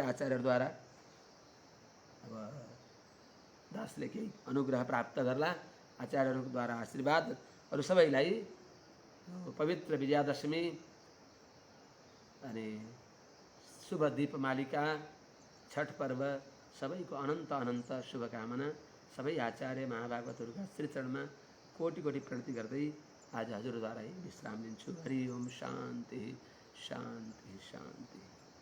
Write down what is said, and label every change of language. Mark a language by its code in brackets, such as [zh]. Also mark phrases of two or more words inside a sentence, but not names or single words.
[ne] आचार्यद्वारा अब दासले केही अनुग्रह प्राप्त गर्ला आचार्यहरूद्वारा आशीर्वाद अरू सबैलाई पवित्र विजयादशमी अनि शुभ दीपमालिका छठ पर्व सबैको अनन्त अनन्त शुभकामना सबै आचार्य महाभागवतहरूका श्रीचरणमा कोटि कोटि प्रणति गर्दै आज हजुरद्वारा विश्राम लिन्छु। [sa] हरि ओम शान्ति शान्ति शान्ति।